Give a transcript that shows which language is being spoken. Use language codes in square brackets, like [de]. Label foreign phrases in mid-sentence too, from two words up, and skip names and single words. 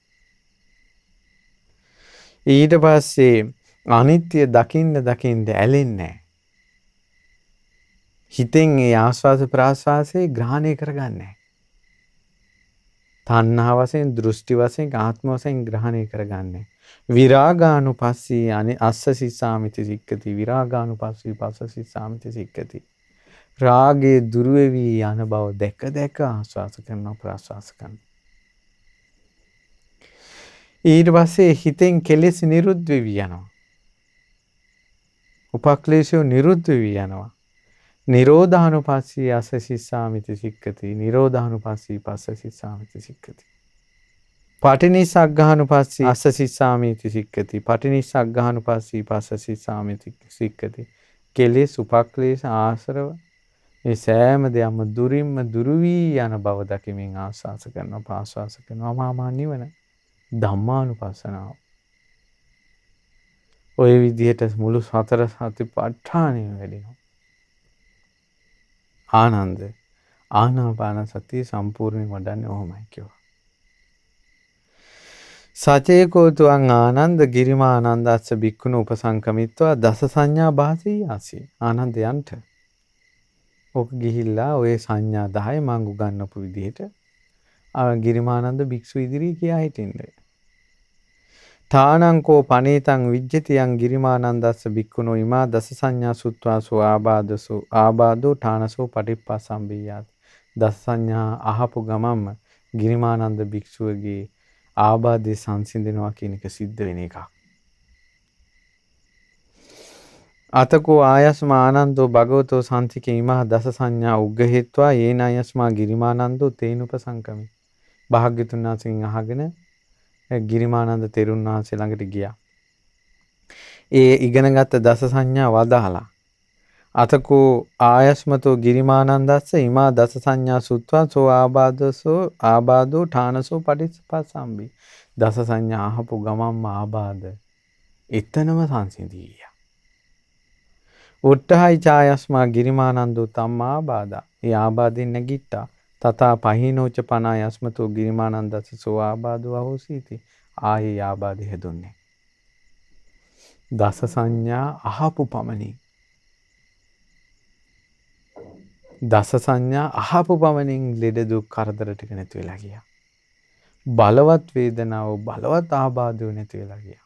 [si] ඊට පස්සේ අනිත්‍ය දකින්න ඇලෙන්නේ නැහැ. හිතෙන් ඒ ආස්වාස ප්‍රාස්වාසයේ ග්‍රහණය කරගන්නේ නැහැ. තණ්හා වශයෙන්, දෘෂ්ටි වශයෙන්, ආත්ම වශයෙන් ග්‍රහණය කරගන්නේ. [pi] විරාගානුපස්සී අස්සසිසාමිති සික්කති විරාගානුපස්සී පස්සසිසාමිති සික්කති. [si] රාගයේ දුරු වෙවි යන බව දැක ආස්වාස කරනවා ප්‍රාස්වාස කරනවා. ඊට පස්සේ හිතෙන් කෙලෙස් නිරුද්ධ වෙවි යනවා. උපක්ලේශය නිරුද්ධ වෙවි යනවා. [pi] නිරෝධානුපස්සී අස්සසිසාමිති සික්කති නිරෝධානුපස්සී පස්සසිසාමිති සික්කති. පටිනිස්සග්ගානුපස්සී අස්සසිසාමිති සික්කති පටිනිස්සග්ගානුපස්සී පස්සසිසාමිති සික්කති. [si] කෙලෙස් උපක්ලේශ ආශ්‍රව මේ සෑම දෙයක්ම දුරින්ම දුරු වී යන බව දකිමින් ආස්වාස කරනවා පාස්වාස කරනවා මාමා නිවන ධම්මානුපස්සනාව. ඔය විදිහට මුළු සතර සතිපට්ඨානෙම වැඩෙනවා. ආනන්ද ආනාපාන සතිය සම්පූර්ණයෙන් වඩන්නේ ඔහොමයි කිව්වා. [pi] සචේකෝතුං ආනන්ද ගිරිමානන්දස්ස බික්කුණ උපසංකමිත්වා දස සංඥා භාසී ආසී. [si] ආනන්දයන්ට ඔක ගිහිල්ලා ඔය සංඥා 10 මං උගන්වපු විදිහට ගිරිමානන්ද භික්ෂු ඉදිරියේ කියා හිටින්න. [pi] තානංකෝ පනේතං විජ්ජතියං ගිරිමානන්දස්ස බික්කුණෝ ඉමා දස සංඥා සුත්වාසෝ ආබාදෝ ඨානසෝ පටිප්පසම්බියාත්. [si] දස සංඥා අහපු ගමම්ම ගිරිමානන්ද භික්ෂුවගේ ආබාධය සංසිඳනවා කියන එක සිද්ධ වෙන එකක්. [pi] අතකෝ ආයස්මා ආනන්දෝ භගවතෝ සම්තිකේ ඉමා දස සංඥා උග්ගහෙත්වා යේන ආයස්මා ගිරිමානන්දෝ තේනුපසංකමි. [si] භාග්‍යතුන් වහන්සේගෙන් අහගෙන ගිරිමානන්ද තෙරුන් වහන්සේ ළඟට ගියා. ඒ ඉගෙනගත්ත දස සංඥා වදාලා. [pi] අතකෝ ආයස්මතෝ ගිරිමානන්දස්ස ඉමා දස සංඥා සුත්වා සෝ ආබාදෝ ඨානසෝ පටිච්චසමුප්පාදම්බි. [si] දස සංඥා අහපු ගමම්ම ආබාධ එතනම සංසිඳිය. [pi] උට්ඨහයි ඡායස්මා ගිරිමානන්දෝ තම්මා ආබාධා. [si] ඒ ආබාධෙන් නැගිට්ටා. [pi] තථා පහිනෝච පනායස්මතෝ ගිරිමානන්දස්ස සෝ ආබාධෝ අහෝසීති. [si] ආයේ ආබාධය හැදුන්නේ. දස සංඥා අහපු පමණින් අහපු පමණින් ලෙඩ දුක් කරදර ටික නැති වෙලා ගියා. බලවත් වේදනාව බලවත් ආබාධය නැති වෙලා ගියා.